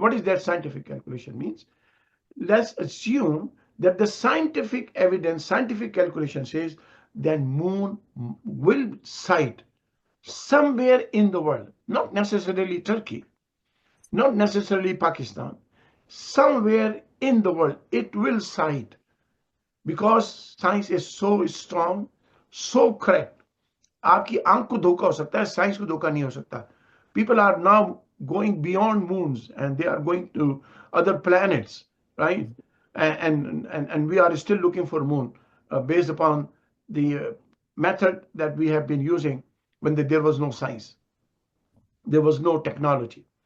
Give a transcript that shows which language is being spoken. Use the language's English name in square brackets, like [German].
[English] What is that scientific calculation means? Let's assume that the scientific evidence, scientific calculation says that moon will sight somewhere in the world, not necessarily Turkey, not necessarily Pakistan, somewhere in the world it will sight, because science is so strong, so correct. [Hindi] आपकी आंख को धोखा हो सकता है, science को धोखा नहीं हो सकता. [English] People are now going beyond moons and they are going to other planets, right? And we are still looking for moon based upon the method that we have been using when there was no science, there was no technology.